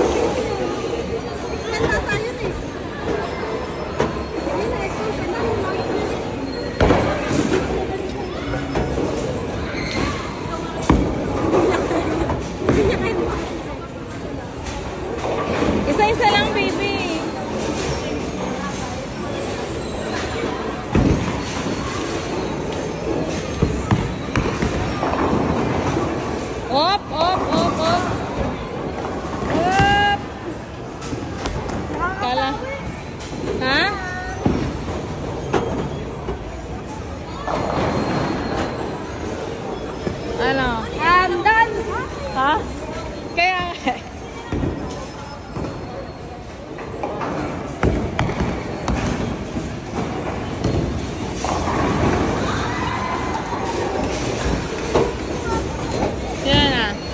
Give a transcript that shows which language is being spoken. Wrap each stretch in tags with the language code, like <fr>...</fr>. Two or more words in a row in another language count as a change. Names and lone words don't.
<tl>Wala tayo eh. Ayun na, ito. Isa-isa lang baby. Op, op, op, op. Op. Kala. Ha? Ano? Done! Ha? Kaya yan na.</tl>